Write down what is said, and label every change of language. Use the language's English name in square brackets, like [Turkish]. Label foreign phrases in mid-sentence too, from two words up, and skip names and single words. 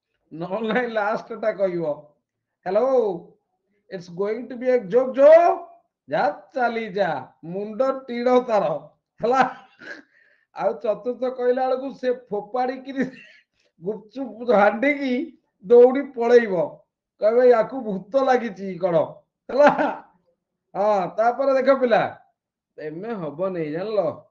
[Odia] ନହେଲେ ନାଇଁ ଲାଷ୍ଟ ଟା କହିବ [English] hello it's going to be a joke jo [Odia] ଯା ଚାଲି ଯା ମୁଣ୍ଡ ଟିଣ ତାର ହେଲା। ଆଉ ଚତୁର୍ଥ କହିଲା ବେଳକୁ ସେ ଫୋପାଡ଼ିକିରି ଗୁପଚୁପ ହାଣ୍ଡିକି ଦୌଡ଼ି ପଳେଇବ, କହିବେ ୟାକୁ ଭୂତ ଲାଗିଛି କଣ ହେଲା। ହଁ ତାପରେ ଦେଖ ପିଲା ଏମେ ହବନି ଜାଣିଲ।